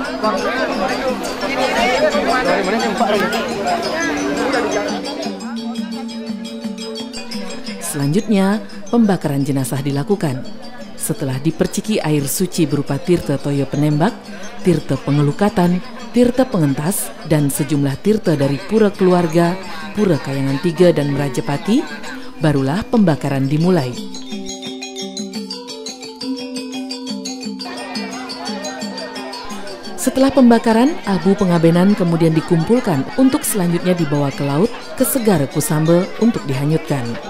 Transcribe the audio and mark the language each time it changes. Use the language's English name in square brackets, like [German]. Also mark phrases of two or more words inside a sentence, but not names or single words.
[Indonesian] Selanjutnya, pembakaran jenazah dilakukan. Setelah diperciki air suci berupa tirta toyo penembak, tirta pengelukatan, tirta pengentas, dan sejumlah tirta dari pura keluarga, pura Kayangan 3 dan Merajapati, barulah pembakaran dimulai. Setelah pembakaran, abu pengabenan kemudian dikumpulkan untuk selanjutnya dibawa ke laut, ke Segara Kusamba untuk dihanyutkan.